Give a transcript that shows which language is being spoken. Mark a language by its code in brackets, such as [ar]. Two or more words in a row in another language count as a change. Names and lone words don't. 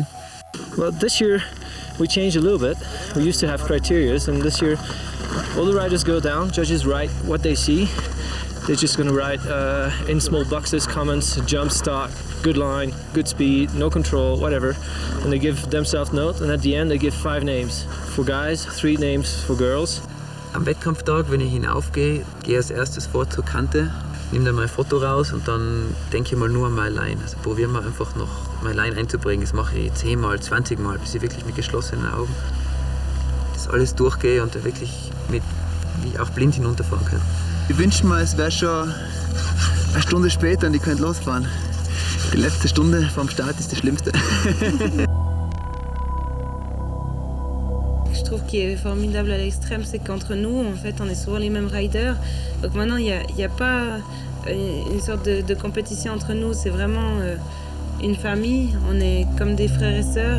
[en] Well, this year we changed a little bit. We used to have criteria, and this year all the riders go down, judges write what they see. They're just going to write in small boxes, comments, jump, start, good line, good speed, no control, whatever. And they give themselves notes, and at the end they give 5 names for guys, 3 names for girls. [de] Am Wettkampftag, wenn ich hinaufgehe, gehe als erstes vor zur Kante, nehme dann mein Foto raus und dann denke ich mal nur an meine Line. Also probieren wir einfach noch meine Line einzubringen. Das mache ich 10-mal, 20-mal, bis ich wirklich mit geschlossenen Augen das alles durchgehe und wirklich wie auch blind hinunterfahren kann. Ich wünsche mir, es wäre schon eine Stunde später und ich könnte losfahren. Die letzte Stunde vom Start ist die schlimmste. [fr] Je trouve qu'il est formidable à l'Xtreme, c'est qu'entre nous, en fait, on est souvent les mêmes riders. Donc maintenant, il n'y a pas une sorte de compétition entre nous. C'est vraiment une famille. On est comme des frères et sœurs.